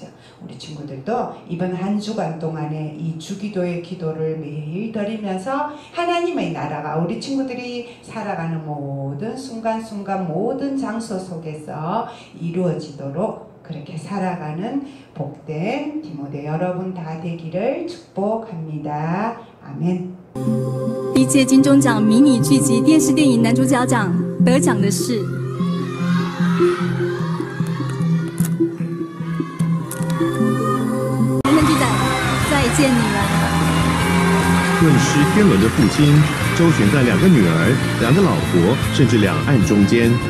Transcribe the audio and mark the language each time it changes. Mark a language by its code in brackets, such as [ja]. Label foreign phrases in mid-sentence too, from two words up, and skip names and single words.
[ko] 우리 친구들도 이번 한 주간 동안에 이 주기도의 기도를 매일 드리면서 하나님의 나라가 우리 친구들이 살아가는 모든 순간순간 모든 장소 속에서 이루어지도록 그렇게 살아가는 복된 디모데 여러분 다 되기를 축복합니다. 아멘. [zh] 第一届金钟奖迷你剧集电视电影男主角奖得奖的是人生剧仔再见女儿。顿失天伦的父亲，周旋在2个女儿、2个老婆，甚至两岸中间。